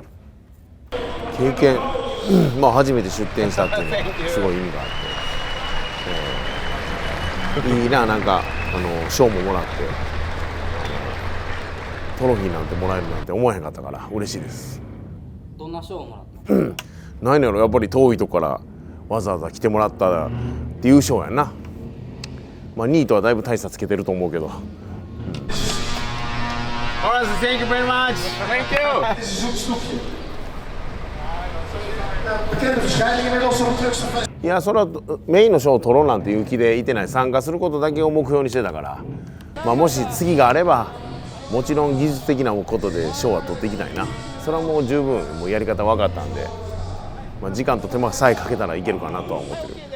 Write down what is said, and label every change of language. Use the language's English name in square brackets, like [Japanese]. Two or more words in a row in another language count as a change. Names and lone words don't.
[Japanese] 経験まあ初めて出店したっていうのはすごい意味があって、いいな、なんか賞ももらってトロフィーなんてもらえるなんて思わへんかったから嬉しいです。どんな賞をもらったの？何やろ、やっぱり遠いとこからわざわざ来てもらったっていう賞やんな。まあ2位とはだいぶ大差つけてると思うけど。 [English] Thank you very much. Thank you. [Dutch] Dit is een zoekstoepje. Bekende verschijning inmiddels op het Trucksfestival. [Japanese] いや、それはメインの賞を取ろうなんていう気でいてない。参加することだけを目標にしてたから、まあ、もし次があればもちろん技術的なことで賞は取っていきたいな。それはもう十分もうやり方分かったんで、まあ、時間と手間さえかけたらいけるかなとは思ってる。